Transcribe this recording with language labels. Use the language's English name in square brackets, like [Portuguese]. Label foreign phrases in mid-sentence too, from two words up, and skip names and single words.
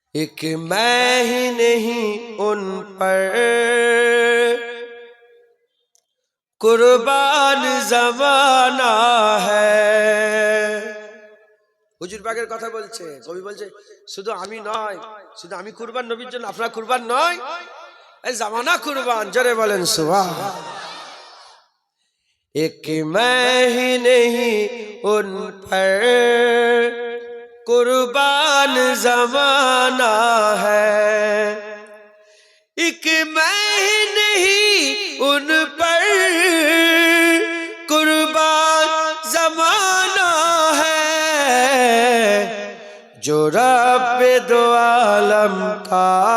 [Urdu] ایک میں ہی نہیں ان پر قربان زمانہ ہے. [Bangla] হুজুর পাকের কথা বলছে, কবি বলছে শুধু আমি নয়, শুধু আমি কুরবান নবীর জন্য, আপনারা কুরবান নয়, এই জামানা কুরবান। জোরে বলেন সুবহান। [Urdu] ایک میں ہی نہیں ان پر قربان زمانہ ہے، ایک میں ہی نہیں ان پر قربان زمانہ ہے، جو رب دو عالم کا